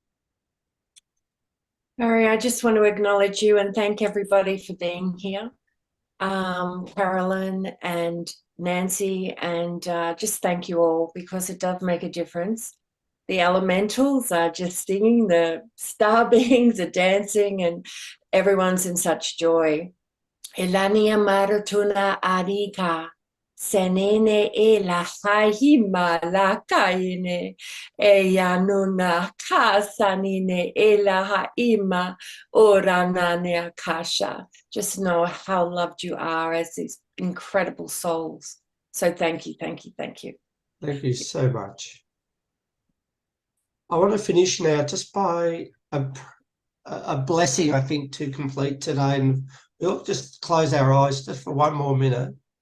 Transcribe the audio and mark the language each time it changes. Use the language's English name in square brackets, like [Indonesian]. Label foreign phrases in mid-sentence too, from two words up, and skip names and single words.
[English] Barry, I just want to acknowledge you and thank everybody for being here. Carolyn and Nancy, and just thank you all, because it does make a difference. The elementals are just singing, the star beings are dancing, and everyone's in such joy. Elania maratuna arika. Senene e la haima la kaine e yanuna kasanine e la haima oranane akasha. Just know how loved you are as these incredible souls. So thank you, thank you, thank you. Thank you so much. I want to finish now just by a blessing, I think, to complete today, and we'll just close our eyes just for one more minute.